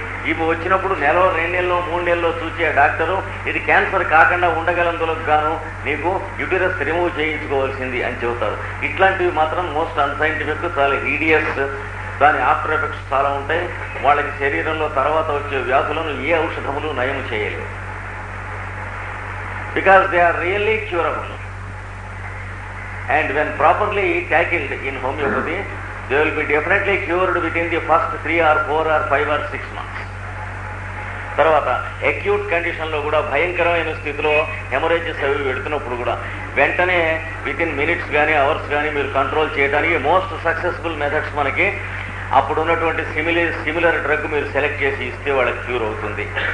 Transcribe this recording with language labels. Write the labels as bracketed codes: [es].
[te] ఇవి వచ్చినప్పుడు 1 నెల, 2 నెలలో, 3 నెలలో చూసే డాక్టరు ఇది క్యాన్సర్ కాకుండా ఉండగలందులకు గాను నీకు యూటెరస్ రిమూవ్ చేయించుకోవాల్సింది అని చెబుతారు. ఇట్లాంటివి మాత్రం [en] most unscientific, [te] చాలా ఈడియస్. దాని ఆఫ్టర్ ఎఫెక్ట్స్ చాలా ఉంటాయి. వాళ్ళకి శరీరంలో తర్వాత వచ్చే వ్యాధులను ఏ ఔషధములు నయం చేయలేవు. [en] Because they are really curable. And when properly tackled in homeopathy, they will be definitely cured within the first 3 or 4 or 5 or 6 months. [te] తర్వాత అక్యూట్ కండిషన్లో కూడా భయంకరమైన స్థితిలో హెమరేజెస్ అవి పెడుతున్నప్పుడు కూడా వెంటనే [en] within minutes [te] కానీ అవర్స్ కానీ మీరు కంట్రోల్ చేయడానికి మోస్ట్ సక్సెస్ఫుల్ మెథడ్స్ మనకి అప్పుడు ఉన్నటువంటి సిమిలర్ డ్రగ్ మీరు సెలెక్ట్ చేసి ఇస్తే వాళ్ళకి క్యూర్ అవుతుంది.